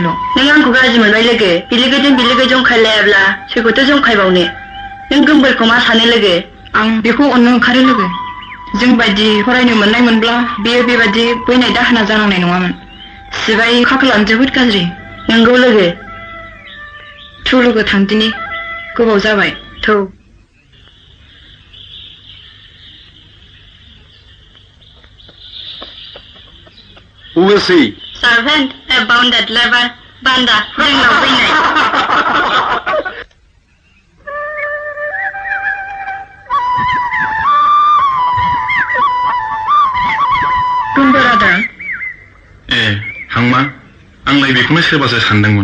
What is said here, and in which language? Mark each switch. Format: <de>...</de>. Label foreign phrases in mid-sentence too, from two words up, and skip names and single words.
<brx>नों आंखौ गाज्रि मोनबाय लोगो बिलोगोजों बिलोगो जंखायलायाब्ला सोरखौथो जंखायबावनो नों गोमबोरखौ मा सानो लोगो आं बेखौ अननो ओंखारो लोगो जों बायदि फरायनो मोननाय मोनब्ला बेयो बेबादि बैनाय दाहोना जानांनाय नङामोन सिबाय खाफालानो जोबोद गाज्रि नंगौ लोगो थु लोगो थांदिनि गोबाव जाबाय थौ</brx> <en>Who is he? Servant, a bounded lever, banda,</en> <brx>जोंनाव फैनाय गोमबोर आदा हांमा आंलाय बेखौनो सोरबासो सानदोंमोन</brx>